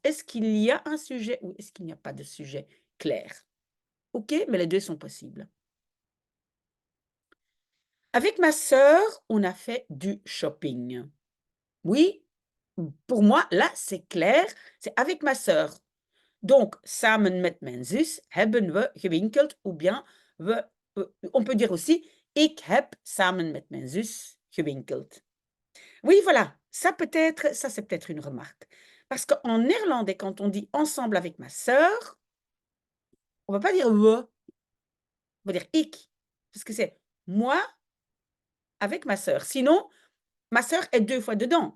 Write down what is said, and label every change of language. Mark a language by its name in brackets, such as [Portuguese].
[French] Est-ce qu'il y a un sujet ou est-ce qu'il n'y a pas de sujet clair? OK, mais les deux sont possibles. Avec ma sœur, on a fait du shopping. Oui, pour moi, là, c'est clair, c'est avec ma sœur. [Dutch] Donc, samen met mijn zus hebben we gewinkeld, [French] ou bien on peut dire aussi, [Dutch] ik heb samen met mijn zus gewinkeld. [French] Oui, voilà, ça c'est peut-être une remarque. Parce qu'en néerlandais, quand on dit ensemble avec ma sœur, on ne va pas dire we, on va dire ik. Parce que c'est moi avec ma sœur. Sinon, ma sœur est 2 fois dedans.